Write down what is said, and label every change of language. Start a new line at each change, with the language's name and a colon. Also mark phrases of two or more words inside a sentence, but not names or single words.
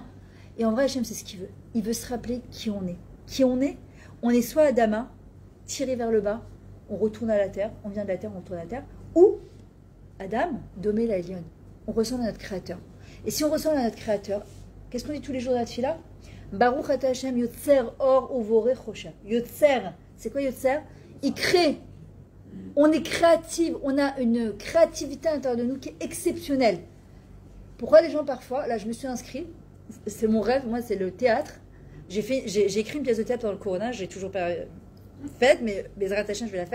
French: Et en vrai, Hachem, c'est ce qu'il veut. Il veut se rappeler qui on est. Qui on est soit Adama, tiré vers le bas, on retourne à la terre, on vient de la terre, on retourne à la terre, ou Adam,
Hebrew: דומה לעליון.
French: On ressemble à notre Créateur. Et si on ressemble à notre Créateur, qu'est-ce qu'on dit tous les jours dans la tefila?
Hebrew: ברוך אתה השם יוצר אור ובורא חושך.
French: Yotzer, c'est quoi Yotzer? Il crée. On est créative, on a une créativité à l'intérieur de nous qui est exceptionnelle. Pourquoi les gens parfois, là je me suis inscrite, c'est mon rêve, moi c'est le théâtre. J'ai écrit une pièce de théâtre dans le Corona, je l'ai toujours pas faite, mais
Hebrew: בעזרת השם
French: je vais la faire.